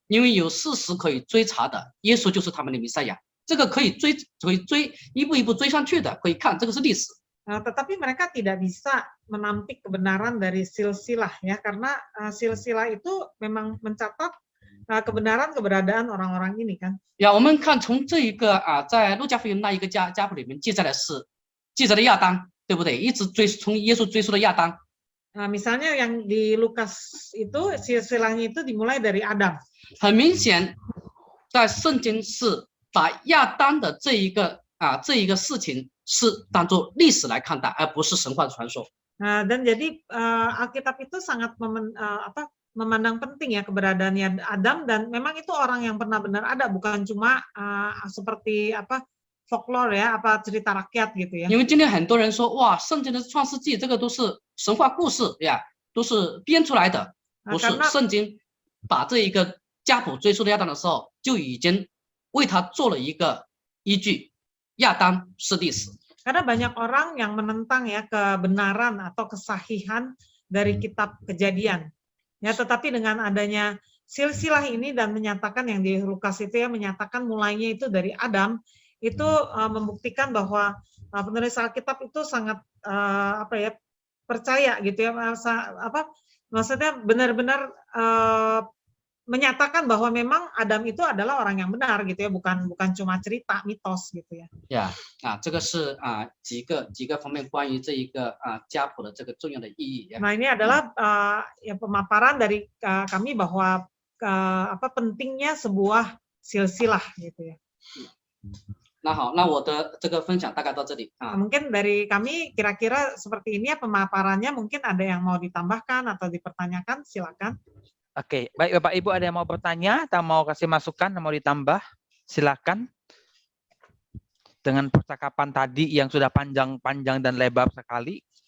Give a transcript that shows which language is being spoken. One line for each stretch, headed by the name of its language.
Chinese: 因为有事实可以追查的，耶稣就是他们的弥赛亚，这个可以追一步一步追上去的，可以看这个是历史。
Indonesian: Tetapi mereka tidak bisa menampik kebenaran dari silsilah ya, karena silsilah itu memang mencatat kebenaran keberadaan orang-orang ini kan.
Chinese: 呀，我们看从这一个在路加福音那一个家谱里面记载的亚当，对不对？一直从耶稣追溯的亚当。
Indonesian: Misalnya yang di Lukas itu silsilahnya itu dimulai dari Adam.
Chinese: 很明显，在圣经是把亚当的这一个事情是当作历史来看待，而不是神话传说。
Indonesian: Dan jadi Alkitab itu sangat memandang penting ya keberadaannya Adam, dan memang itu orang yang pernah benar ada, bukan cuma seperti folklore ya, cerita rakyat gitu ya.
Chinese: 因为今天很多人说，哇，圣经的创世纪这个都是神话故事呀，都是编出来的，不是圣经把这一个家谱追溯的亚当的时候，就已经为他做了一个依据，亚当是历史。
Indonesian: Karena banyak orang yang menentang ya kebenaran atau kesahihan dari kitab Kejadian. Ya, tetapi dengan adanya silsilah ini dan menyatakan yang di Lukas itu ya, menyatakan mulainya itu dari Adam, itu membuktikan bahwa penulis Alkitab itu sangat percaya gitu ya, maksudnya benar-benar menyatakan bahwa memang Adam itu adalah orang yang benar gitu ya, bukan cuma cerita mitos gitu ya.
Chinese: Ya, 这个是几个方面关于这一个家谱的这个重要的意义。
Indonesian: Nah, ini adalah pemaparan dari kami bahwa pentingnya sebuah silsilah gitu ya.
Chinese: 那好，那我的这个分享大概到这里。
Indonesian: Mungkin dari kami kira-kira seperti ini ya pemaparannya, mungkin ada yang mau ditambahkan atau dipertanyakan, silakan. Oke, baik Bapak Ibu, ada yang mau bertanya atau mau kasih masukan, mau ditambah, silakan. Dengan percakapan tadi yang sudah panjang dan lebar sekali.